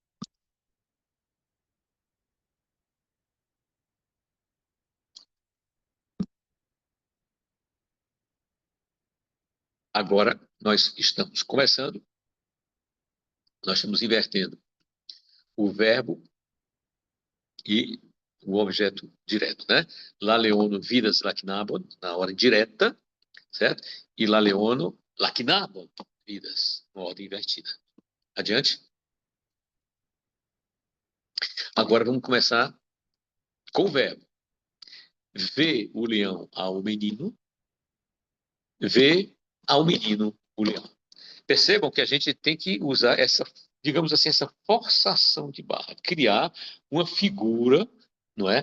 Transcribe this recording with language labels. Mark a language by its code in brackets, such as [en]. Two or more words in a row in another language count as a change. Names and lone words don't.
[pt] Agora, nós estamos começando, nós estamos invertendo o verbo e o objeto direto, né? [eo] La leono vidas lacnabon, [pt] na ordem direta, certo? [eo] E la leono lacnabon, vidas, [pt] na ordem invertida. Adiante. Agora vamos começar com o verbo. Vê o leão ao menino, vê ao menino o leão. Percebam que a gente tem que usar essa, digamos assim, essa forçação de barra, criar uma figura, não é?